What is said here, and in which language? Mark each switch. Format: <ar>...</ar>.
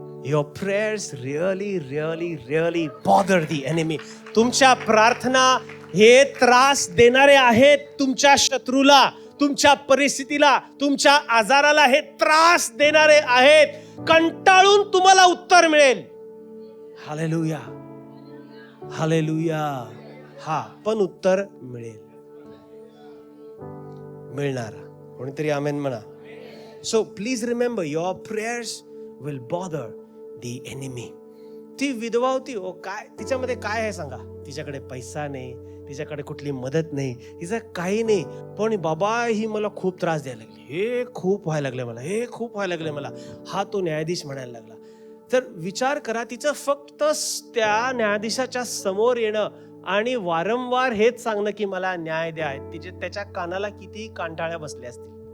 <en>Your prayers really bother the enemy.</en> <mr>तुमच्या प्रार्थना हे त्रास देणारे आहेत तुमच्या शत्रूला. तुमच्या परिस्थितीला, तुमच्या आजाराला हे त्रास देणारे आहेत, कंटाळून तुम्हाला उत्तर मिळेल. Hallelujah, hallelujah. हा पण उत्तर मिळेल, मिळणार. कोणीतरी आमेन म्हणा.</mr> <en>So please remember, your prayers will bother the enemy.</en> <mr>ती विधवा होती, ओ काय तिच्यामध्ये काय आहे सांगा? तिच्याकडे पैसा नाही, तिच्याकडे कुठली मदत नाही, तिचं काही नाही, पण बाबा ही मला खूप त्रास द्यायला लागली, हे खूप व्हायला लागले मला, हे खूप व्हायला लागले मला. हा तो न्यायाधीश म्हणायला लागला. तर विचार करा, तिचं फक्त त्या न्यायाधीशाच्या समोर येणं आणि वारंवार हेच सांगणं की मला न्याय द्या, त्याच्या कानाला किती कांटाळ्या बसल्या असतील.</mr>